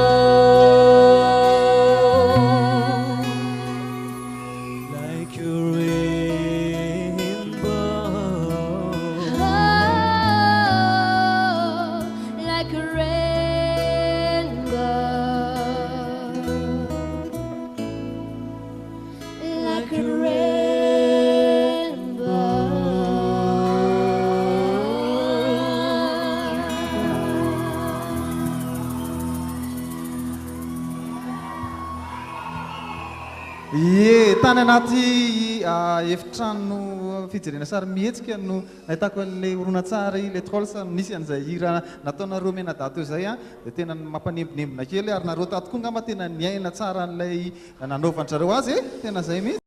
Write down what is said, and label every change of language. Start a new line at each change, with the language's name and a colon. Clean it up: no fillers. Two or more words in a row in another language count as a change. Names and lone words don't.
English: Like a rainbow, Oh, like a rainbow, like a
Malagasy: Ie, tany anaty efitrano fijerena sary mihetsika no nahitako an'ilay horonatsara ilay tolsa nisy an'izay hira nataonareo menadato izay a dia tena mampanembonembona kely ary nareo tato koa ngamba tena niaina tsara an'ilay nanaovandrareo azy e tena zay mihitsy